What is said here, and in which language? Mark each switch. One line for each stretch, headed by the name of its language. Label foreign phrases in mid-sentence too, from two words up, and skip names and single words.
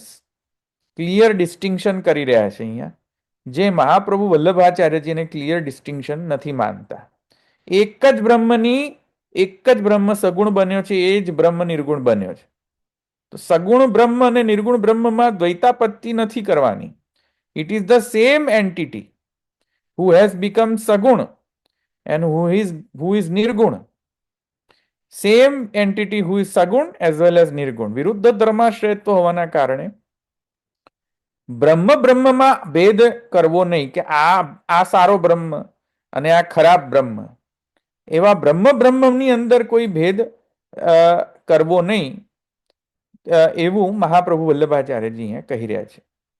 English: clear distinction
Gujarati: કરી રહ્યા છે અહીંયા, જે મહાપ્રભુ વલ્લભાચાર્યજીને
English: clear distinction
Gujarati: નથી માનતા. એક જ બ્રહ્મ સગુણ બન્યો છે, એ જ બ્રહ્મ નિર્ગુણ બન્યો છે. તો સગુણ બ્રહ્મ અને નિર્ગુણ બ્રહ્મમાં દ્વૈતાપત્તિ નથી કરવાની.
English: it is the same entity who has become સગુણ and who is નિર્ગુણ. same entity who is સગુણ as well as નિર્ગુણ.
Gujarati: વિરુદ્ધ ધર્માશ્રયત્વ હોવાના કારણે બ્રહ્મમાં ભેદ કરવો નહીં કે આ સારો બ્રહ્મ અને આ ખરાબ બ્રહ્મ. એવા બ્રહ્મની અંદર કોઈ ભેદ કરવો નહીં, એવું મહાપ્રભુ વલ્લભાચાર્યજી અહીંયા કહી રહ્યા છે.